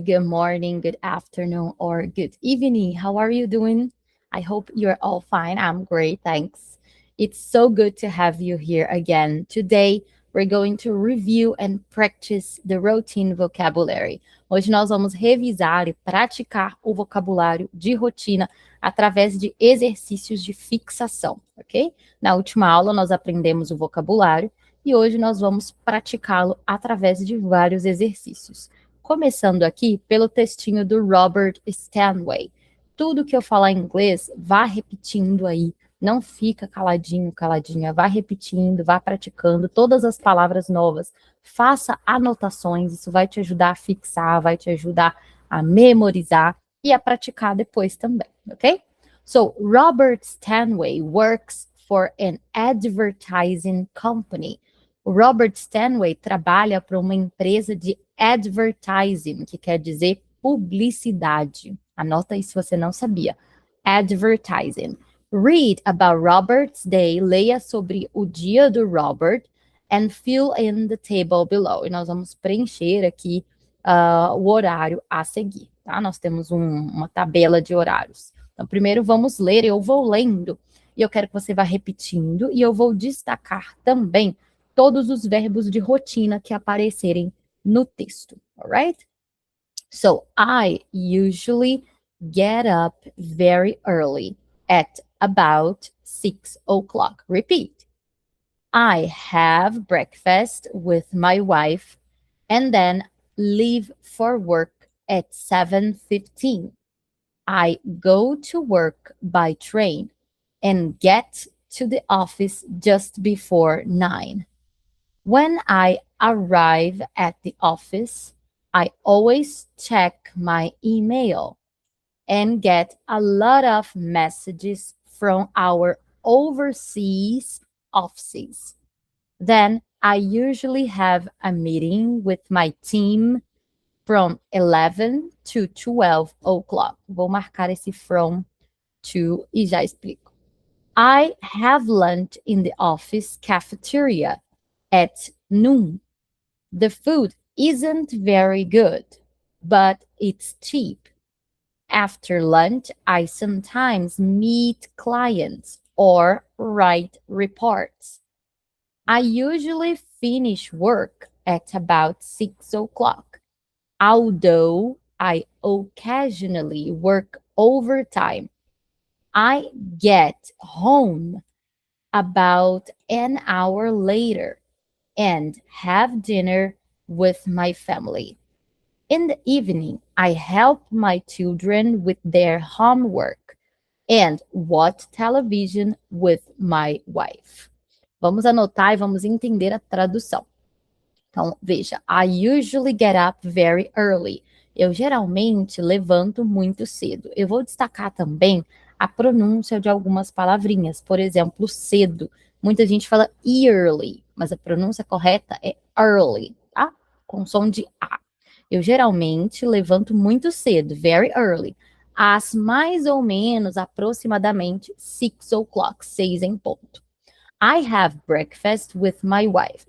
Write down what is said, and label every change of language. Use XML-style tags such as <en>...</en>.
<en>Good morning, good afternoon, or good evening. How are you doing? I hope you're all fine. I'm great, thanks. It's so good to have you here again. Today, we're going to review and practice the routine vocabulary.</en> <pt>Hoje nós vamos revisar e praticar o vocabulário de rotina através de exercícios de fixação, ok? Na última aula, nós aprendemos o vocabulário e hoje nós vamos praticá-lo através de vários exercícios. Começando aqui pelo textinho do Robert Stanway. Tudo que eu falar em inglês, vá repetindo aí. Não fica caladinho, caladinha. Vá repetindo, vá praticando todas as palavras novas. Faça anotações, isso vai te ajudar a fixar, vai te ajudar a memorizar e a praticar depois também, ok?</pt> <en>So, Robert Stanway works for an advertising company.</en> <pt>O Robert Stanway trabalha para uma empresa de advertising, que quer dizer publicidade. Anota aí se você não sabia. Advertising.</pt> <en>Read about Robert's day.</en> <pt>Leia sobre o dia do Robert</pt> <en>and fill in the table below.</en> <pt>E nós vamos preencher aqui o horário a seguir, tá? Nós temos uma tabela de horários. Então, primeiro vamos ler, eu vou lendo e eu quero que você vá repetindo e eu vou destacar também todos os verbos de rotina que aparecerem no texto, alright?</pt> <en>So, I usually get up very early at about 6 o'clock. Repeat. I have breakfast with my wife and then leave for work at 7:15. I go to work by train and get to the office just before 9. When I arrive at the office, I always check my email and get a lot of messages from our overseas offices. Then I usually have a meeting with my team from 11 to 12 o'clock.</en> <pt>Vou marcar esse from to e já explico.</pt> <en>I have lunch in the office cafeteria at noon. The food isn't very good, but it's cheap. After lunch, I sometimes meet clients or write reports. I usually finish work at about 6 o'clock, although I occasionally work overtime. I get home about an hour later and have dinner with my family. In the evening, I help my children with their homework and watch television with my wife.</en> <pt>Vamos anotar e vamos entender a tradução. Então, veja,</pt> <en>I usually get up very early.</en> <pt>Eu geralmente levanto muito cedo. Eu vou destacar também a pronúncia de algumas palavrinhas. Por exemplo, cedo. Muita gente fala early, mas a pronúncia correta é early, tá? Com som de A. Eu geralmente levanto muito cedo,</pt> <en>very early.</en> <pt>Às mais ou menos, aproximadamente, 6 o'clock, 6 em ponto.</pt> <en>I have breakfast with my wife.</en>